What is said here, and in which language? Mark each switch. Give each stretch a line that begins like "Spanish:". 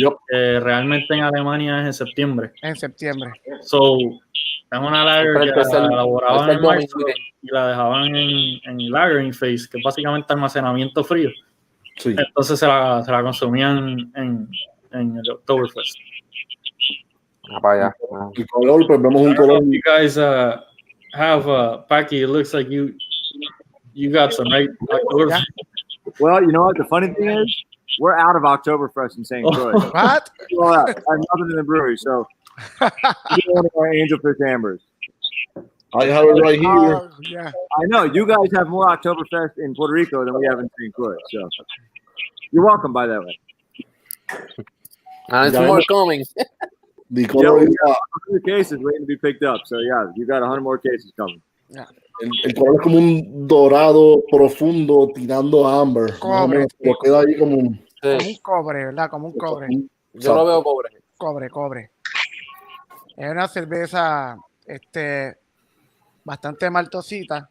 Spanish: Realmente en Alemania es en septiembre. So, es una lager que la elaboraban en marzo y la dejaban en lagering phase, que es básicamente almacenamiento frío. Sí. Entonces se la consumían en el Oktoberfest. El color, pues vemos un color.
English: You guys have Paki, it looks like you got some, right? Yeah. Well, you know what? The funny thing is, we're out of Oktoberfest in St. Croix. What? I have nothing in the brewery, so One of our Angelfish Ambers. I have it right here. Yeah. I know you guys have more Oktoberfest in Puerto Rico than we have in St. Croix, so you're welcome. By that way, And it's more coming. The color we is, got 100 cases waiting to be picked up. So yeah, you got 100 more cases coming.
Spanish: el color es como un dorado profundo tirando a amber. Más o menos, pero queda ahí como un Como un cobre, ¿verdad? Como un cobre. Yo lo veo cobre. Cobre. Es una cerveza bastante maltosita.